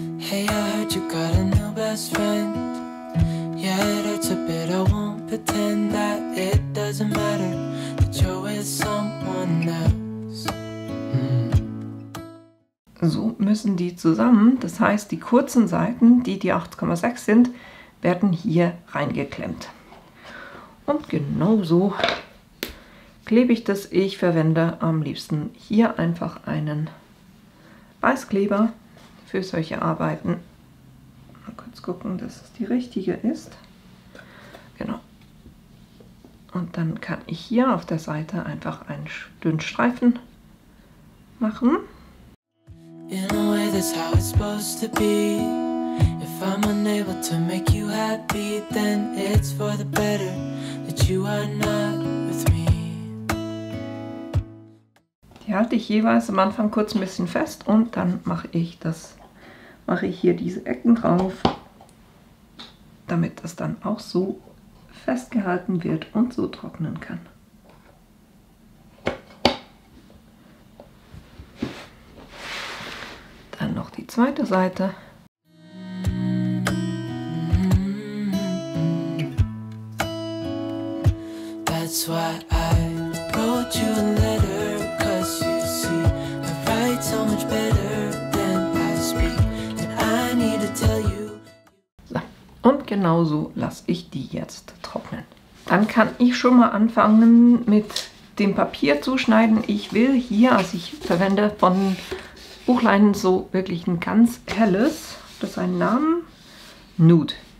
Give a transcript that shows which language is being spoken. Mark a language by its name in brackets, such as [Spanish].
[English] Hey, I heard you got a new best friend. Yeah, it hurts a bit, I won't pretend that it doesn't matter that you're with someone else. [German] So müssen die zusammen, das heißt die kurzen Seiten, die 8,6 sind, werden hier reingeklemmt. Und genauso klebe ich das. Ich verwende am liebsten hier einfach einen Weißkleber für solche Arbeiten. Mal kurz gucken, dass es die richtige ist. Genau. Und dann kann ich hier auf der Seite einfach einen dünnen Streifen machen. [English] is how it's supposed to be. If I'm unable to make you happy, then it's for the better that you are not with me. [German] Die halte ich jeweils am Anfang kurz ein bisschen fest und dann mache ich hier diese Ecken drauf, damit das dann auch so festgehalten wird und so trocknen kann. Dann noch die zweite Seite. [English] That's why I wrote you a letter, 'cause you see I write so much better than I speak, and I need to tell you. [German] So, und genauso lasse ich die jetzt trocknen. Dann kann ich schon mal anfangen mit dem Papier zuschneiden. Ich will hier, also ich verwende von Buchleinen so wirklich ein ganz helles, das ist ein Namen, Nude.